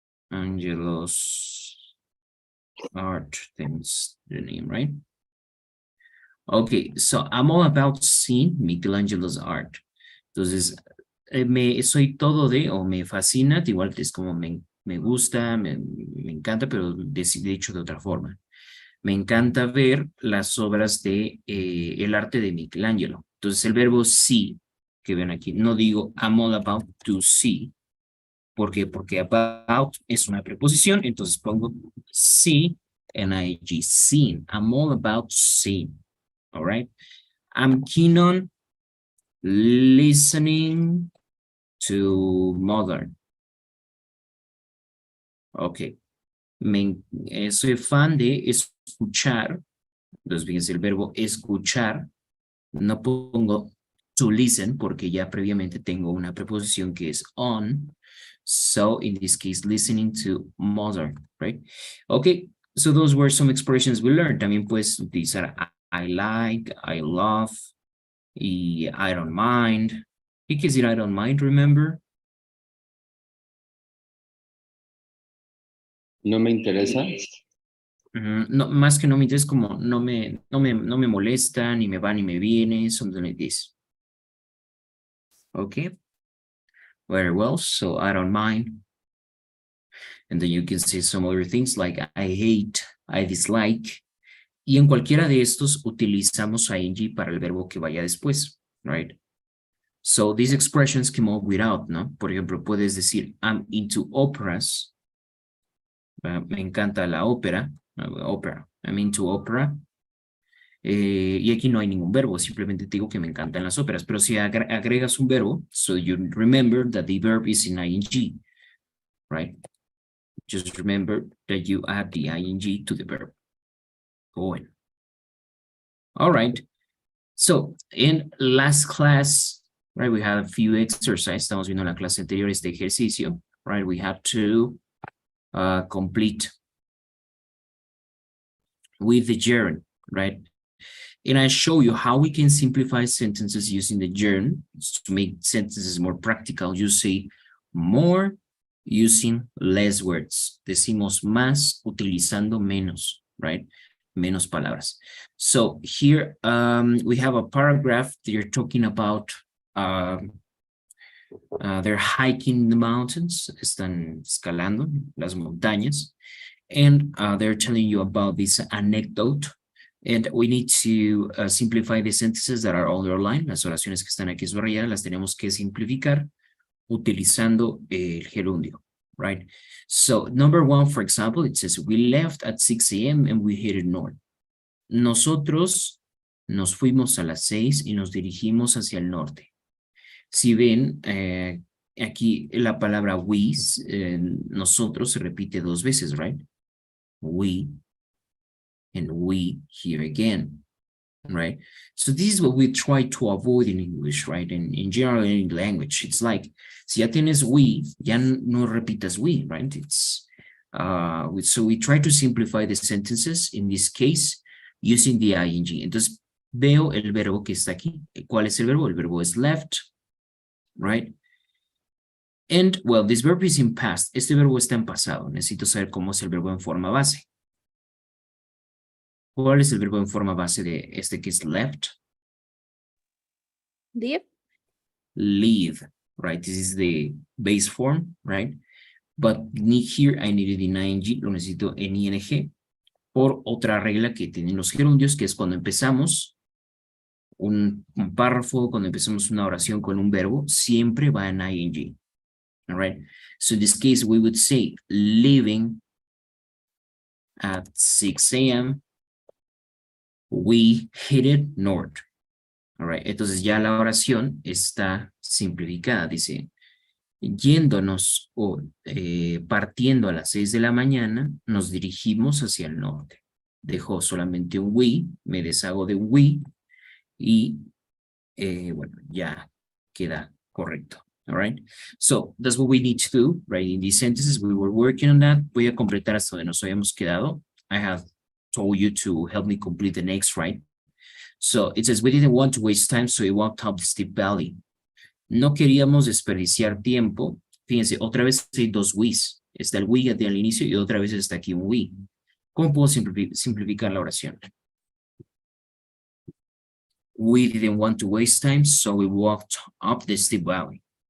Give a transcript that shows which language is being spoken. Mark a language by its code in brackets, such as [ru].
[en] Angelo's art, things the name, right? Okay, so I'm all about seeing Michelangelo's art. [es] Entonces, soy todo de, o me fascina, igual es como me gusta, me encanta, pero dicho de otra forma. Me encanta ver las obras de el arte de Michelangelo. Entonces, el verbo see, que ven aquí, no digo [en] I'm all about to see. [es] ¿Por qué? Porque about es una preposición, entonces pongo see and ing, seen. [en] I'm all about seeing. All right. I'm keen on listening to modern. [es] Ok. Soy fan de escuchar. Entonces, fíjense, el verbo escuchar. No pongo [en] to listen [es] porque ya previamente tengo una preposición que es on. [en] So, in this case, listening to modern, right? Okay, so those were some expressions we learned. [es] También puedes utilizar [en] I like, I love, [es] y [en] I don't mind. [es] ¿Qué quiere decir [en] I don't mind, remember? [es] No me interesa. No, más que no me interesa, como no me molesta, ni me va ni me viene, [en] something like this. Okay. Very well, so I don't mind. And then you can say some other things like I hate, I dislike. [es] Y en cualquiera de estos utilizamos ing para el verbo que vaya después, right? [en] So these expressions come up without, [es] ¿no? Por ejemplo, puedes decir [en] I'm into operas. [es] Me encanta la ópera. Opera. [en] I'm into opera. [es] Y aquí no hay ningún verbo, simplemente digo que me encantan las óperas. Pero si agregas un verbo, [en] so you remember that the verb is in ing, right? Just remember that you add the ing to the verb. Going. All right. So in last class, right, we had a few exercises. [es] Estamos viendo en la clase anterior este ejercicio, right? [en] We had to complete with the gerund, right? And I show you how we can simplify sentences using the germ to make sentences more practical. You say more using less words. [es] Decimos más utilizando menos, right? Menos palabras. [en] So here we have a paragraph. They're talking about they're hiking the mountains. [es] Están escalando las montañas. [en] And they're telling you about this anecdote. And we need to simplify the sentences that are underlined. [es] Las oraciones que están aquí subrayadas las tenemos que simplificar utilizando el gerundio, right? [en] So number 1, for example, it says, we left at 6 a.m. and we headed north. [es] Nosotros nos fuimos a las 6 y nos dirigimos hacia el norte. Si ven, aquí la palabra we, nosotros se repite 2 veces, right? [en] We. And we here again, right? So this is what we try to avoid in English, right? And in general in language, it's like, [es] si ya tienes we, ya no repitas we, [en] right? It's, so we try to simplify the sentences, in this case, using the ing. [es] Entonces, veo el verbo que está aquí. ¿Cuál es el verbo? El verbo es left, right? [en] And, well, this verb is in past. [es] Este verbo está en pasado. Necesito saber cómo es el verbo en forma base. ¿Cuál es el verbo en forma base de este que es left? [en] Leave. Leave, right? This is the base form, right? But here I needed in ing, [es] lo necesito en ing, por otra regla que tienen los gerundios, que es cuando empezamos un párrafo, cuando empezamos una oración con un verbo, siempre va en ing, [en] all right? So in this case, we would say, leaving at 6 a.m., we headed north. All right. [es] Entonces ya la oración está simplificada. Dice, yéndonos o partiendo a las 6 de la mañana, nos dirigimos hacia el norte. Dejó solamente un we, me deshago de we y bueno, ya queda correcto. [en] All right. So that's what we need to do, right? In these sentences, we were working on that. [es] Voy a completar hasta donde nos habíamos quedado. [en] I have told you to help me complete the next, right? So it says, we didn't want to waste time, so we walked up the steep valley. [es] No queríamos desperdiciar tiempo. Fíjense, otra vez hay 2 we's. Está el we al inicio y otra vez está aquí un we. ¿Cómo puedo simplificar la oración? [en] We didn't want to waste time, so we walked up the steep valley.